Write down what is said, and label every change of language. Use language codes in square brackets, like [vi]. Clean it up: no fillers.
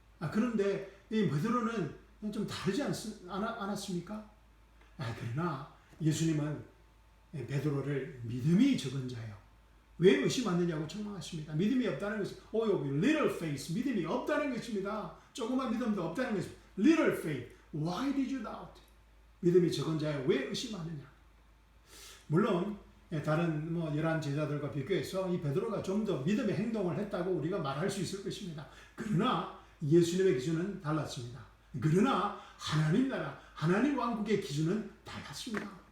[ko] 그런데 이 베드로는 좀 다르지 않았습니까? 그러나 예수님은 베드로를 믿음이 적은 자요 왜 의심하느냐고 책망하십니다. 믿음이 없다는 것은 [en] little faith, [ko] 믿음이 없다는 것입니다. 조그만 믿음도 없다는 것입니다. [en] little faith, why did you doubt? [ko] 믿음이 적은 자여 왜 의심하느냐? 물론 다른 11 제자들과 비교해서 이 베드로가 좀 더 믿음의 행동을 했다고 우리가 말할 수 있을 것입니다. 그러나 예수님의 기준은 달랐습니다. 그러나 하나님 나라, 하나님 왕국의 기준은 달랐습니다.